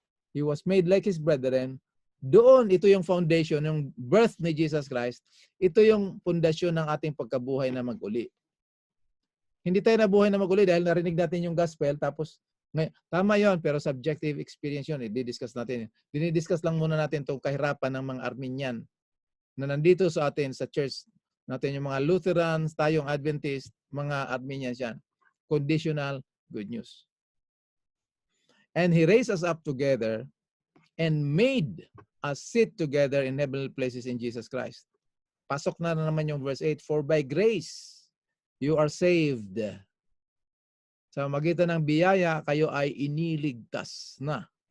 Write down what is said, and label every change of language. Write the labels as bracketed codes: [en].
[en] He was made like His brethren. [tl] Doon, ito yung foundation, yung birth ni Jesus Christ. Ito yung pundasyon ng ating pagkabuhay na mag-uli. Hindi tayo nabuhay na mag-uli dahil narinig natin yung gospel, tapos, tama yon, pero subjective experience yun. I-discuss natin. Dinidiscuss lang muna natin itong kahirapan ng mga Arminian na nandito sa atin, sa church natin, yung mga Lutherans, tayong Adventist, mga Arminians yan. [en] Conditional good news. And He raised us up together and made us sit together in heavenly places in Jesus Christ. [tl] Pasok na naman yung verse 8. [en] For by grace, you are saved. [tl] Sa magitan ng biyaya, kayo ay iniligtas na.